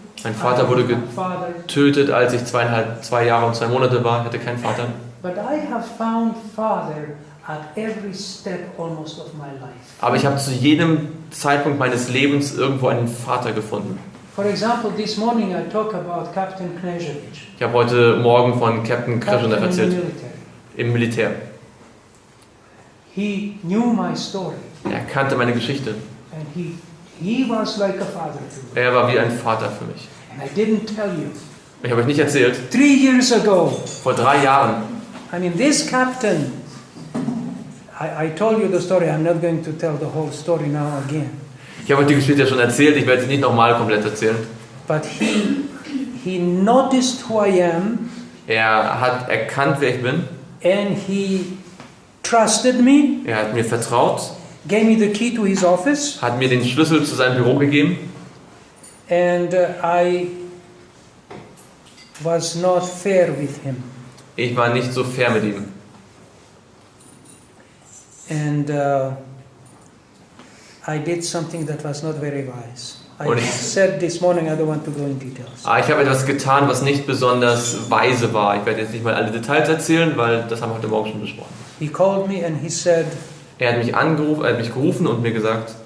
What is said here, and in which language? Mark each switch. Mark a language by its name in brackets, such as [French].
[German] Mein Vater wurde getötet, als ich 2 Jahre und 2 Monate war. Ich hatte keinen Vater. [English] But I have found father at every step almost of my life. [German] Aber ich habe zu jedem Zeitpunkt meines Lebens irgendwo einen Vater gefunden. [English] For example, this morning I talk about Captain Knežević. [German] Ich habe heute Morgen von Captain Knežević [English] in the [German] erzählt. [English] military. [German] Im Militär. [English] He knew my story, [German] Er kannte meine Geschichte. [English] and he was like a father to me. [German] Er war wie ein Vater für mich. [English] And I didn't tell you. [German] Ich habe euch nicht erzählt. [English] 3 years ago, [German] Vor 3 Jahren. [English] I mean, this captain, I told you the story. I'm not going to tell the whole story now again. [German] Ich habe euch die Geschichte ja schon erzählt. Ich werde sie nicht nochmal komplett erzählen. [English] But he noticed who I am, [German] Er hat erkannt, wer ich bin. [English] and he trusted me, [German] Er hat mir vertraut. [English] gave me the key to his office, [German] Hat mir den Schlüssel zu seinem Büro gegeben. [English] and I was not fair with him. [German] Ich war nicht so fair mit ihm. [English] And I did something that was not very wise. I [German] Und ich- [English] said this morning, I don't want to go in details. [German] Aber ich habe etwas getan, was nicht besonders weise war. Ich werde jetzt nicht mal alle Details erzählen, weil das haben wir heute Morgen schon besprochen. [English] He called me and he said, [German] Er hat mich gerufen und mir gesagt,